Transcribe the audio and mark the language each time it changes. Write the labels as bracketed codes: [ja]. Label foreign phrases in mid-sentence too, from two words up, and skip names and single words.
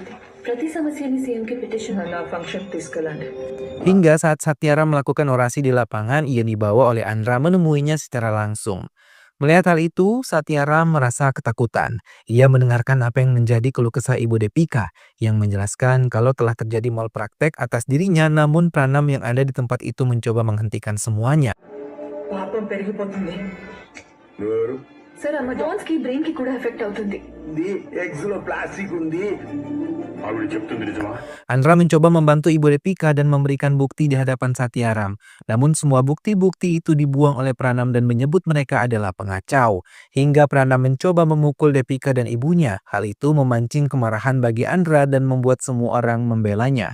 [id] Hingga saat Satyara melakukan orasi di lapangan, ia dibawa oleh Andra menemuinya secara langsung. Melihat hal itu, Satyara merasa ketakutan. Ia mendengarkan apa yang menjadi keluh kesah Ibu Depika yang menjelaskan kalau telah terjadi malpraktek atas dirinya, namun Pranam yang ada di tempat itu mencoba menghentikan semuanya. [te] పాపం పెరిగిపోతుంది. ఎవరు సార్ ఆ జాన్స్ కి బ్రెయిన్ కి కూడా ఎఫెక్ట్ అవుతుంది. ఎగ్స్ లో ప్లాస్టిక్ ఉంది. ఆవిడ చెప్తుంది నిజమా? [id] Andra mencoba membantu Ibu Depika dan memberikan bukti di hadapan Satyaram. Namun semua bukti-bukti itu dibuang oleh Pranam dan menyebut mereka adalah pengacau. Hingga Pranam mencoba memukul Depika dan ibunya. Hal itu memancing kemarahan bagi Andra dan membuat semua orang membelanya.